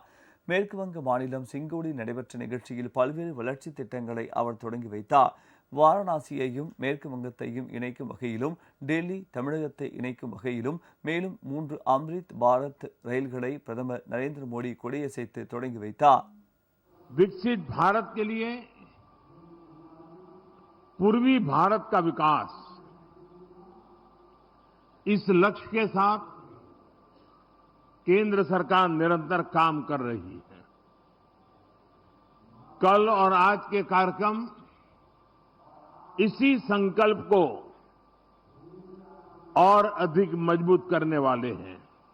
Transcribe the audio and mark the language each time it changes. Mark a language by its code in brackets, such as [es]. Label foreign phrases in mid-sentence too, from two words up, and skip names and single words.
[ta] மேற்கு வங்க மாநிலம் சிங்கூரில் நடைபெற்ற நிகழ்ச்சியில் பல்வேறு வளர்ச்சி திட்டங்களை அவர் தொடங்கி வைத்தார். வாரணாசியையும் மேற்கு வங்கத்தையும் இணைக்கும் வகையிலும் டெல்லி தமிழகத்தை இணைக்கும் வகையிலும் மேலும் 3 அம்ரித் பாரத் ரயில்களை பிரதமர் நரேந்திர மோடி கொடியசைத்து தொடங்கி வைத்தார். [hi] विकसित भारत के लिए पूर्वी भारत का विकास, इस लक्ष्य के साथ केंद्र सरकार निरंतर काम कर रही है। कल और आज के कार्यक्रम इसी संकल्प को और अधिक मजबूत करने वाले हैं।